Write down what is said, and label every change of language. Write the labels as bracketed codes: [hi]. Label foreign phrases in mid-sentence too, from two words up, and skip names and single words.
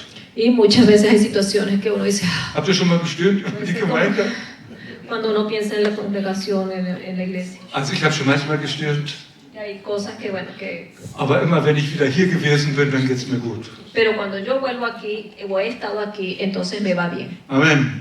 [es] Y muchas veces hay situaciones que uno dice, [de] Habt ihr schon mal gestöhnt über die Gemeinde? [es] cuando uno piensa en la congregación, en la iglesia. [de] Also ich habe schon manchmal gestöhnt, [es] Y hay cosas que, bueno, que... [de] aber immer wenn ich wieder hier gewesen bin, dann geht es mir gut. [es] Pero cuando yo vuelvo aquí, o he estado aquí, entonces me va bien. Amen.